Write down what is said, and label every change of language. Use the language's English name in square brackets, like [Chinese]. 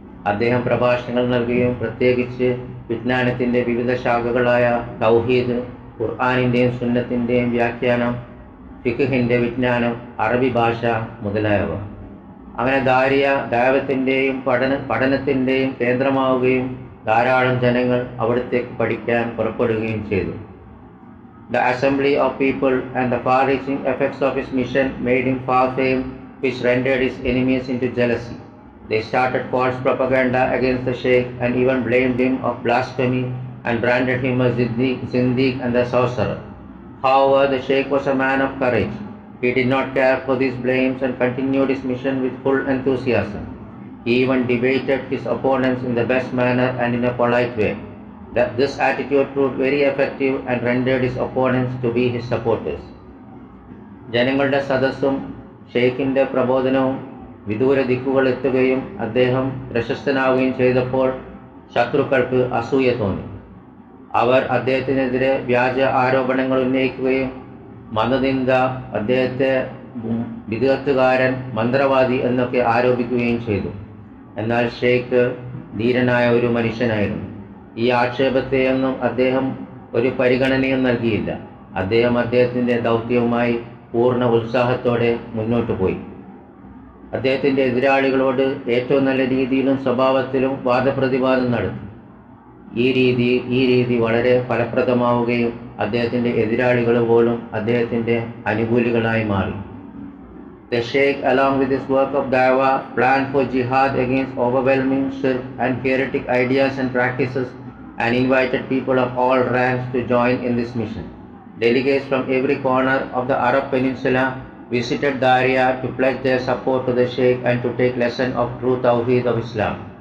[Malayalam] അദ്ദേഹം പ്രഭാഷണങ്ങൾ നൽകുകയും പ്രത്യേകിച്ച് വിജ്ഞാനത്തിൻ്റെ വിവിധ ശാഖകളായ തൗഹീദ്, ഖുർആനിൻ്റെയും സുന്നത്തിൻ്റെയും വ്യാഖ്യാനം, ഫിഖ്ഹിൻ്റെ വിജ്ഞാനം, അറബി ഭാഷ മുതലായവ. അങ്ങനെ ദാരിയ ദഅവത്തിൻ്റെയും പഠനത്തിൻ്റെയും കേന്ദ്രമാവുകയും ധാരാളം ജനങ്ങൾ അവിടത്തേക്ക് പഠിക്കാൻ പുറപ്പെടുകയും ചെയ്തു. [English] The assembly of people and the far-reaching effects of his mission made him far-famed, which rendered his enemies into jealousy. They started false propaganda against the Sheikh and even blamed him of blasphemy and branded him as Zindiq and a sorcerer. However, the Sheikh was a man of courage. He did not care for these blames and continued his mission with full enthusiasm. He even debated his opponents in the best manner and in a polite way. This attitude proved very effective and rendered his opponents to be his supporters. [Malayalam] ജനങ്ങളുടെ സദസ്സും ഷെയ്ഖിൻ്റെ പ്രബോധനവും വിദൂര ദിക്കുകൾ എത്തുകയും അദ്ദേഹം പ്രശസ്തനാവുകയും ചെയ്തപ്പോൾ ശത്രുക്കൾക്ക് അസൂയ തോന്നി. അവർ അദ്ദേഹത്തിനെതിരെ വ്യാജ ആരോപണങ്ങൾ ഉന്നയിക്കുകയും മതനിന്ദ, അദ്ദേഹത്തെ വിദഗ്ധകാരൻ, മന്ത്രവാദി എന്നൊക്കെ ആരോപിക്കുകയും ചെയ്തു. എന്നാൽ ഷെയ്ഖ് ധീരനായ ഒരു മനുഷ്യനായിരുന്നു. ഈ ആക്ഷേപത്തെയൊന്നും അദ്ദേഹം ഒരു പരിഗണനയും നൽകിയില്ല. അദ്ദേഹം അദ്ദേഹത്തിൻ്റെ ദൗത്യവുമായി പൂർണ്ണ ഉത്സാഹത്തോടെ മുന്നോട്ട് പോയി. അദ്ദേഹത്തിൻ്റെ എതിരാളികളോട് ഏറ്റവും നല്ല രീതിയിലും സ്വഭാവത്തിലും വാദപ്രതിവാദം നടത്തി. ഈ രീതി വളരെ ഫലപ്രദമാവുകയും അദ്ദേഹത്തിൻ്റെ എതിരാളികൾ പോലും അദ്ദേഹത്തിൻ്റെ അനുകൂലികളായി മാറി. [English] The Sheikh, along with his work of dawah, planned for jihad against overwhelming shirk and heretic ideas and practices and invited people of all ranks to join in this mission. Delegates from every corner of the Arab Peninsula visited Daria to pledge their support to the Sheikh and to take lesson of true Tawheed of Islam.